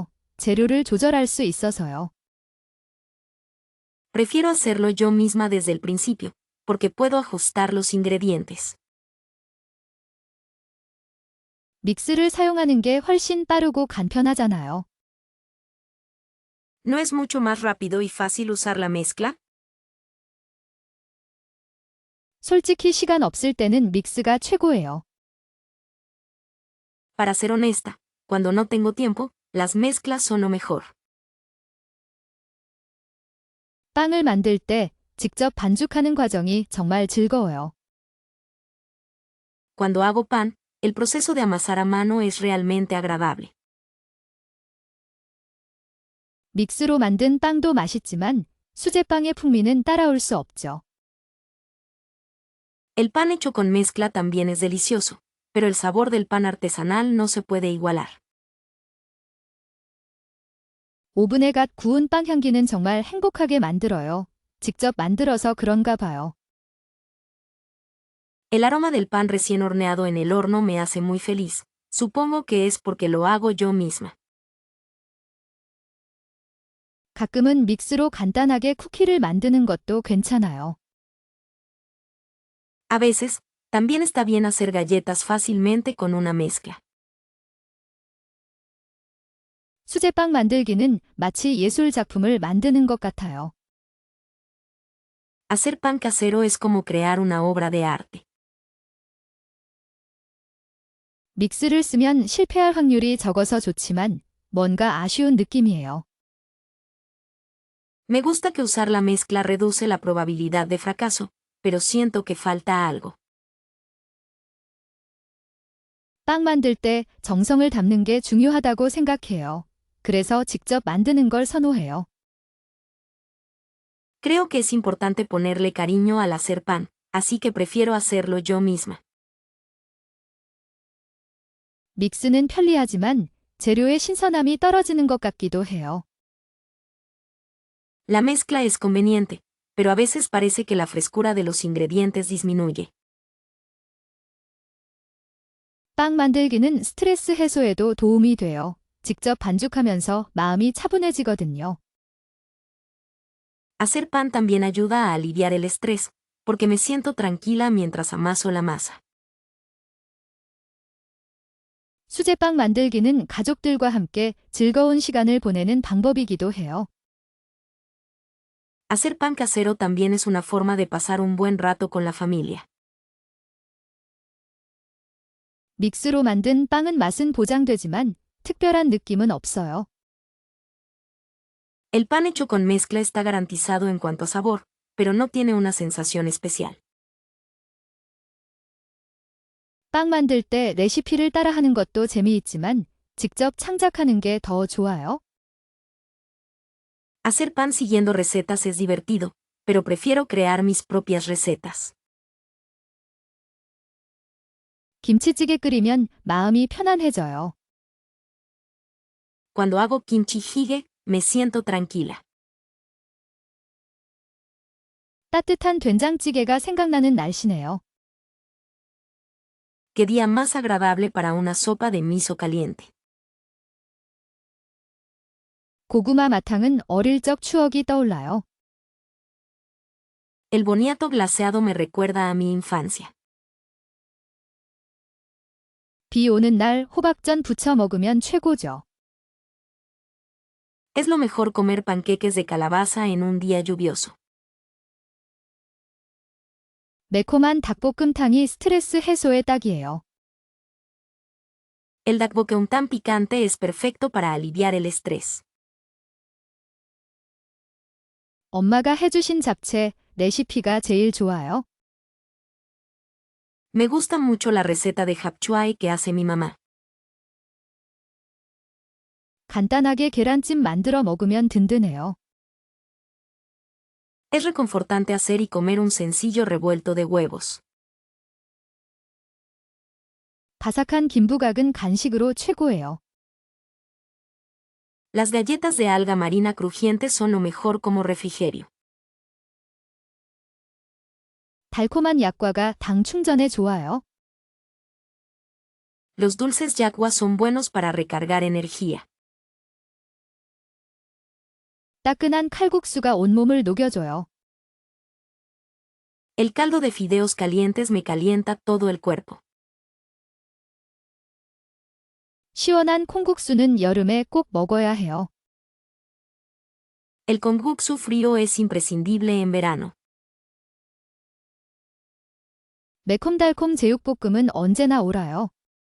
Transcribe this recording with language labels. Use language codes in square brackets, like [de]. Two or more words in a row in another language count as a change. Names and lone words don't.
[ko] 재료를 조절할 수 있어서요. [es] Prefiero hacerlo yo misma desde el principio, porque puedo ajustar los ingredientes. [ko] 믹스를 사용하는 게 훨씬 빠르고 간편하잖아요. [es] ¿No es mucho más rápido y fácil usar la mezcla? [ko] 솔직히 시간 없을 때는 믹스가 최고예요. [es] Para ser honesta, cuando no tengo tiempo, las mezclas son lo mejor. [ko] 빵을 만들 때 직접 반죽하는 과정이 정말 즐거워요. [es] Cuando hago pan, el proceso de amasar a mano es realmente agradable. [ko] 믹스로 만든 빵도 맛있지만 수제빵의 풍미는 따라올 수 없죠. [es] El pan hecho con mezcla también es delicioso, pero el sabor del pan artesanal no se puede igualar. [ko] 오븐에 갓 구운 빵 향기는 정말 행복하게 만들어요. 직접 만들어서 그런가 봐요. [es] El aroma del pan recién horneado en el horno me hace muy feliz. Supongo que es porque lo hago yo misma. [ko] 가끔은 믹스로 간단하게 쿠키를 만드는 것도 괜찮아요. [es] A veces, También está bien hacer galletas fácilmente con una mezcla. [ko] 수제빵 만들기는 마치 예술 작품을 만드는 것 같아요. [es] Hacer pan casero es como crear una obra de arte. [ko] 믹스를 쓰면 실패할 확률이 적어서 좋지만 뭔가 아쉬운 느낌이에요. [es] Me gusta que usar la mezcla reduce la probabilidad de fracaso, pero siento que falta algo. [ko] 빵 만들 때 정성을 담는 게 중요하다고 생각해요. 그래서 직접 만드는 걸 선호해요. [es] Creo que es importante ponerle cariño al hacer pan, así que prefiero hacerlo yo misma. [ko] 믹스는 편리하지만 재료의 신선함이 떨어지는 것 같기도 해요. [es] La mezcla es conveniente, pero a veces parece que la frescura de los ingredientes disminuye. [ko] 빵 만들기는 스트레스 해소에도 도움이 돼요. 직접 반죽하면서 마음이 차분해지거든요. [es] Hacer pan también ayuda a aliviar el estrés, porque me siento tranquila mientras amaso la masa. [ko] 수제빵 만들기는 가족들과 함께 즐거운 시간을 보내는 방법이기도 해요. [es] Hacer pan casero también es una forma de pasar un buen rato con la familia. [ko] 믹스로 만든 빵은 맛은 보장되지만 특별한 느낌은 없어요. [es] El pan hecho con mezcla está garantizado en cuanto a sabor, pero no tiene una sensación especial. [ko] 빵 만들 때 레시피를 따라하는 것도 재미있지만 직접 창작하는 게 더 좋아요. [es] Hacer pan siguiendo recetas es divertido, pero prefiero crear mis propias recetas. [ko] 김치찌개 끓이면 마음이 편안해져요. [es] Cuando hago kimchi jjigae, me siento tranquila. [ko] 따뜻한 된장찌개가 생각나는 날씨네요. [es] Qué día más agradable para una sopa de miso caliente. [ko] 고구마 마탕은 어릴 적 추억이 떠올라요. [es] El boniato glaseado me recuerda a mi infancia. [ko] 비 오는 날 호박전 부쳐 먹으면 최고죠. [es] Es lo mejor comer panqueques de calabaza en un día lluvioso. [ko] 매콤한 닭볶음탕이 스트레스 해소에 딱이에요. [es] El dakbokkeumtam picante es perfecto para aliviar el estrés. [ko] 엄마가 해주신 잡채, 레시피가 제일 좋아요. [es] Me gusta mucho la receta de japchae que hace mi mamá. [ko] 간단하게 계란찜 만들어 먹으면 든든해요. [es] Es reconfortante hacer y comer un sencillo revuelto de huevos. [ko] 바삭한 김부각은 간식으로 최고예요. [es] Las galletas de alga marina crujientes son lo mejor como refrigerio. [ko] 달콤한 약과가 당 충전에 좋아요. [es] Los dulces yakwa son buenos para recargar energía. [ko] 따끈한 칼국수가 온몸을 녹여줘요. [es] El caldo de fideos calientes me calienta todo el cuerpo. [ko] 시원한 콩국수는 여름에 꼭 먹어야 해요. [es] El kongguksu frío es imprescindible en verano. [ko] 매콤달콤 제육볶음은 언제나 옳아요.